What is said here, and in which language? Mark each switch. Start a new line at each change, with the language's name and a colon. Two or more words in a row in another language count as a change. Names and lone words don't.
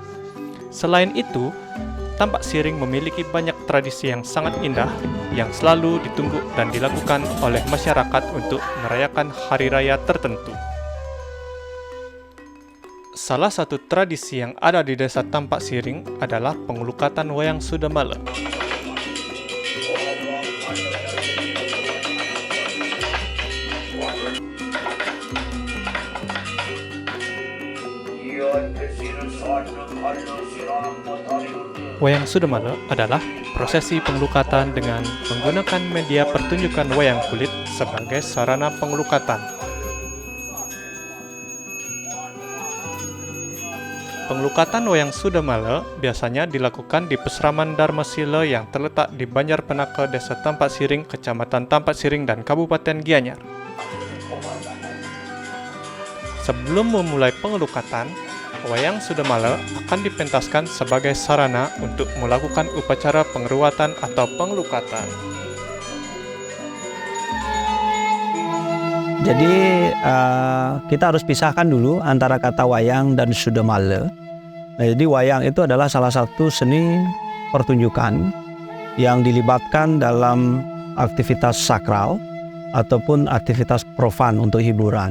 Indonesian: Selain itu, Tampak Siring memiliki banyak tradisi yang sangat indah yang selalu ditunggu dan dilakukan oleh masyarakat untuk merayakan hari raya tertentu. Salah satu tradisi yang ada di desa Tampak Siring adalah pengelukatan wayang Sudamala. Wayang Sudamala adalah prosesi pengelukatan dengan menggunakan media pertunjukan wayang kulit sebagai sarana pengelukatan. Pengelukatan wayang Sudamala biasanya dilakukan di Pesraman Dharmasila yang terletak di Banjar Penaka, Desa Tampak Siring, Kecamatan Tampak Siring dan Kabupaten Gianyar. Sebelum memulai pengelukatan, wayang Sudamala akan dipentaskan sebagai sarana untuk melakukan upacara pengeruatan atau pengelukatan. Jadi kita harus pisahkan dulu antara kata wayang dan Sudamala. Nah, jadi wayang itu adalah salah satu seni pertunjukan yang dilibatkan dalam aktivitas sakral ataupun aktivitas profan untuk hiburan.